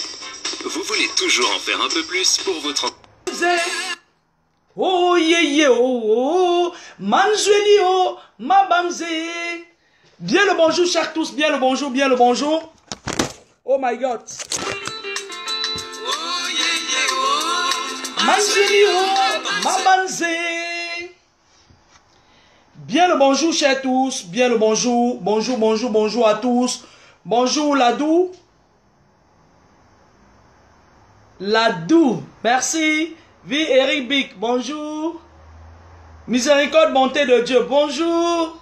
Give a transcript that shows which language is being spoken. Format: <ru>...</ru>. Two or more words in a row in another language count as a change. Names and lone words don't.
<fr>Vous voulez toujours en faire un peu plus pour votre...</fr> <en>Oh yeah yeah oh, manzueli oh, ma bamze.</en> <fr>Bien le bonjour chers tous, bien le bonjour, bien le bonjour.</fr> <en>Oh my god. Manzueli oh, ma bamze.</en> <fr>Bien le bonjour chers tous, bien le bonjour, bonjour, bonjour, bonjour à tous. Bonjour Ladou. Ladou, merci. Vie Eric Bic, bonjour. Miséricorde, bonté de Dieu, bonjour.</fr>